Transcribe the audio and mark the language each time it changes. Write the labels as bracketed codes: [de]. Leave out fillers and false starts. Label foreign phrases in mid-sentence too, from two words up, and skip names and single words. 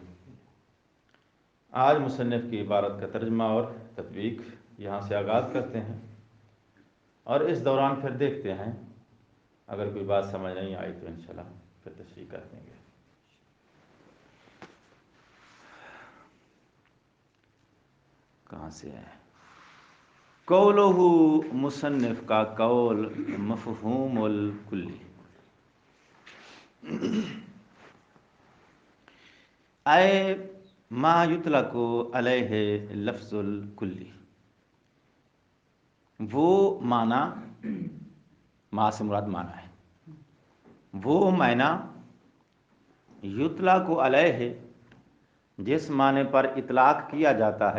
[ur] آج مصنف کی عبارت کا ترجمہ اور تطبیق یہاں سے آغاز کرتے ہیں، اور اس دوران پھر دیکھتے ہیں اگر کوئی بات سمجھ نہیں آئی تو انشاءاللہ پھر تشریح کر دیں گے. کہاں سے ہے؟ قولہ، مصنف کا قول [ar] مفہوم الکلی. اے ما یطلق علیہ لفظ الکلی، [ur] وہ معنی، ما سے مراد معنی ہے، وہ معنی [ar] یطلق علیہ [ur] جس معنی پر اطلاق کیا جاتا ہے.